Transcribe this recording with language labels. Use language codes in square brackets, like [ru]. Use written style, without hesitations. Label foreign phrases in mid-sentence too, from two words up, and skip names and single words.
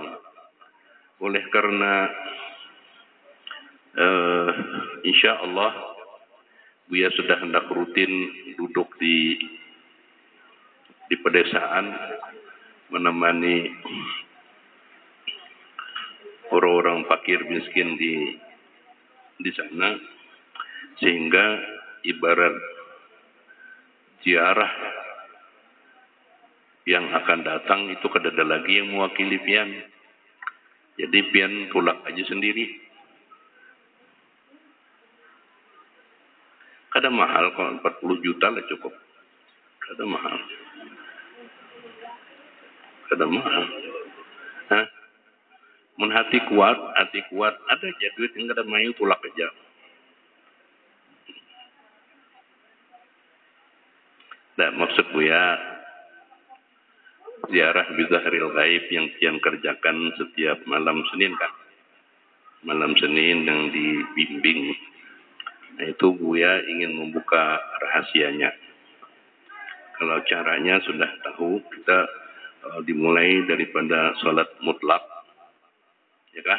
[id] Oleh karena [ar] إن شاء الله [id] Buya sudah hendak rutin duduk di pedesaan menemani orang-orang fakir miskin di sana, [bjn] sehingga ibarat ziarah yang akan datang itu kada ada lagi yang mewakili pian. Jadi pian tulak aja sendiri. Kada mahal, kalau 40 juta lah cukup. Kada mahal. Hah? Mun hati kuat, ada aja duit yang kada mayu tulak aja. [id] Nah, maksud Buya, ziarah [ar] بظهر الغيب [id] yang pian kerjakan setiap malam Senin kan? Malam Senin yang dibimbing. Nah, itu Buya ingin membuka rahasianya. Kalau caranya sudah tahu, kita dimulai daripada sholat mutlak, ya kan?